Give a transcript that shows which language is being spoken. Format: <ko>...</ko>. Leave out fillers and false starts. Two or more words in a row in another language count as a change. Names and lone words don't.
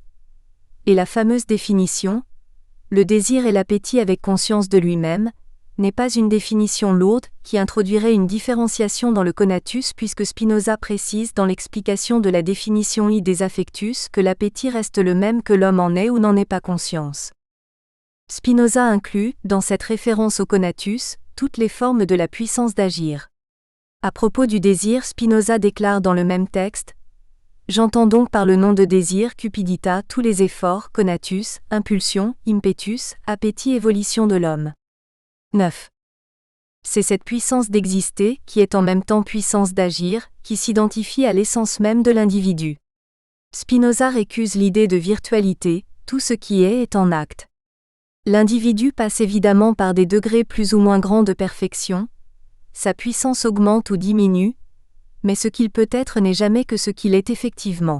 <fr>Et la fameuse définition, le désir et l'appétit avec conscience de lui-même, n'est pas une définition lourde qui introduirait une différenciation dans le conatus puisque Spinoza précise dans l'explication de la définition I des affectus que l'appétit reste le même que l'homme en ait ou n'en ait pas conscience. Spinoza inclut, dans cette référence au conatus, toutes les formes de la puissance d'agir. À propos du désir, Spinoza déclare dans le même texte « J'entends donc par le nom de désir, cupidita, tous les efforts, conatus, impulsion, impetus, appétit et volition de l'homme. » 9. C'est cette puissance d'exister, qui est en même temps puissance d'agir, qui s'identifie à l'essence même de l'individu. Spinoza récuse l'idée de virtualité, tout ce qui est en acte. L'individu passe évidemment par des degrés plus ou moins grands de perfection, sa puissance augmente ou diminue, mais ce qu'il peut être n'est jamais que ce qu'il est effectivement.</fr>